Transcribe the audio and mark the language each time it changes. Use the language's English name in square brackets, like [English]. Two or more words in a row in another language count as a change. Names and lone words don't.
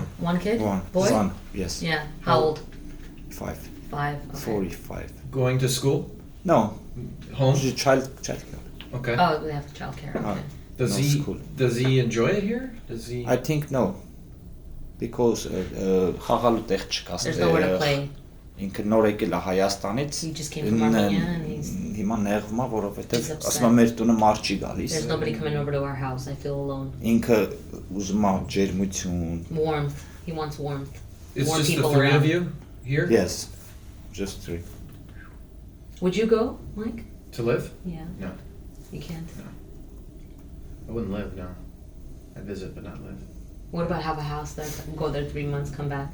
[English] One kid? One Boy? son, yes, Yeah. How old? 5, 5. Okay. 45. Going to school? No, Home? child. Okay. Oh, they have childcare. Okay. Does no he school. does he enjoy it here? Does he I think no, because [Armenian] խաղալու տեղ չկա։ [English] There's nowhere to play. [Armenian] Ինքը նոր եկել է Հայաստանից։ [English] He just came from Armenia and he's. [Armenian] Հիմա նեղվում է, որովհետև [English] He's upset. [Armenian] ասում է մեր տունը մարդ չի գալիս։ [English] There's nobody coming over to our house. I feel alone. [Armenian] Ինքը ուզում է ջերմություն։ [English] Warmth. He wants warmth. It's More just the people 3 around. of you here Yes, just 3. Would you go, Mike? to live? Yeah. No. You can't. I wouldn't live, no. I'd visit, but not live. What about have a house there, go there 3 months, come back?